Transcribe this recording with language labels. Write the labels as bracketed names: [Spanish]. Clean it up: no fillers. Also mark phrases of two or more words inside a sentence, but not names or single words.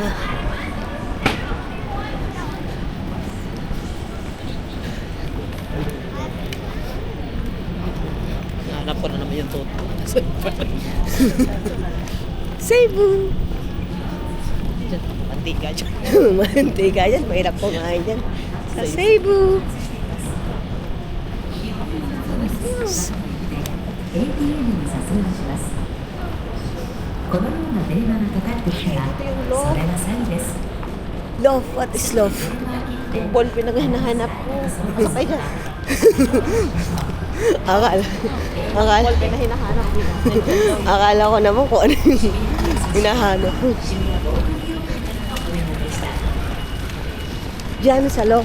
[Filipino] Hanap ko na naman yung toto. Cebu! Mantika dyan. Mantika yan. Mahirap kumain dyan. Sa Cebu! [Japanese] ATM に誘いしますこのような電話がかかってきたらそれが詐欺です [English] Love. What is love? [Filipino] Yung ball pin na hinahanap ko. Sakay dyan. Akala. Ball pin na hinahanap ko. Akala ko naman kung ano yung hinahanap ko. Diyan sa loob.